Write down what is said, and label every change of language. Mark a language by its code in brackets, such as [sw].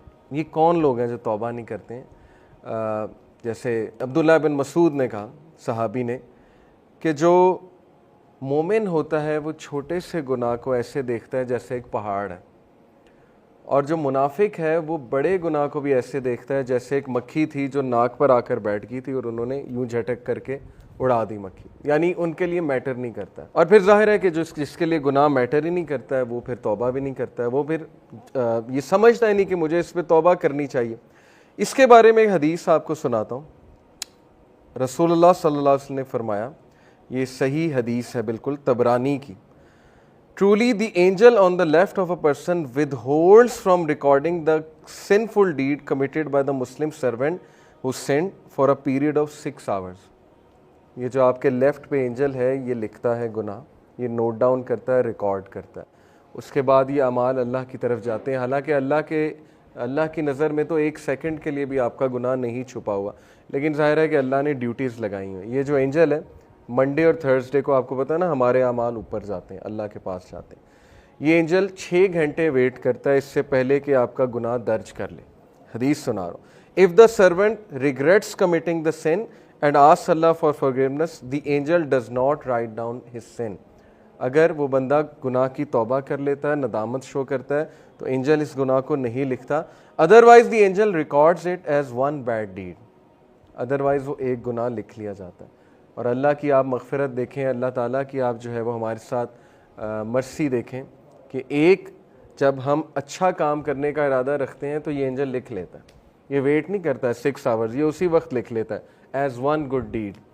[ur] یہ کون لوگ ہیں جو توبہ نہیں کرتے ہیں؟ جیسے عبداللہ بن مسعود نے کہا, صحابی نے, کہ جو مومن ہوتا ہے وہ چھوٹے سے گناہ کو ایسے دیکھتا ہے جیسے ایک پہاڑ ہے, اور جو منافق ہے وہ بڑے گناہ کو بھی ایسے دیکھتا ہے جیسے ایک مکھی تھی جو ناک پر آ کر بیٹھ گئی تھی اور انہوں نے یوں جھٹک کر کے اڑا دی مکھی, یعنی ان کے لیے میٹر نہیں کرتا. اور پھر ظاہر ہے کہ جس کے لیے گناہ میٹر ہی نہیں کرتا ہے وہ پھر توبہ بھی نہیں کرتا ہے, وہ پھر یہ سمجھتا ہی نہیں کہ مجھے اس پہ توبہ کرنی چاہیے. اس کے بارے میں ایک حدیث آپ کو سناتا ہوں. رسول اللہ صلی اللہ علیہ وسلم نے فرمایا, یہ صحیح حدیث ہے بالکل, طبرانی کی, [en] Truly the angel on the left of a person withholds from recording the sinful deed committed by the Muslim servant who sinned for a period of 6 hours. [ur] یہ جو آپ کے لیفٹ پہ اینجل ہے یہ لکھتا ہے گناہ, یہ نوٹ ڈاؤن کرتا ہے, ریکارڈ کرتا ہے. اس کے بعد یہ اعمال اللہ کی طرف جاتے ہیں, حالانکہ اللہ کی نظر میں تو 1 سیکنڈ کے لیے بھی آپ کا گناہ نہیں چھپا ہوا, لیکن ظاہر ہے کہ اللہ نے ڈیوٹیز لگائی ہیں. یہ جو اینجل ہے منڈے اور تھرسڈے کو, آپ کو پتہ ہے نا, ہمارے اعمال اوپر جاتے ہیں, اللہ کے پاس جاتے ہیں. یہ اینجل 6 گھنٹے ویٹ کرتا ہے اس سے پہلے کہ آپ کا گناہ درج کر لے. حدیث سنا رہا ہوں. [en] If the servant regrets committing the sin and asks Allah for forgiveness, the angel does not write down his sin. [ur] اگر وہ بندہ گناہ کی توبہ کر لیتا ہے, ندامت شو کرتا ہے, تو اینجل اس گناہ کو نہیں لکھتا. [en] Otherwise the angel records it as one bad deed. [ur] Otherwise وہ ایک گناہ لکھ لیا جاتا ہے. اور اللہ کی آپ مغفرت دیکھیں, اللہ تعالیٰ کی آپ جو ہے وہ ہمارے ساتھ مرسی دیکھیں کہ ایک جب ہم اچھا کام کرنے کا ارادہ رکھتے ہیں تو یہ اینجل لکھ لیتا ہے, یہ ویٹ نہیں کرتا ہے 6 آورز, یہ اسی وقت لکھ لیتا ہے [en] As one good deed.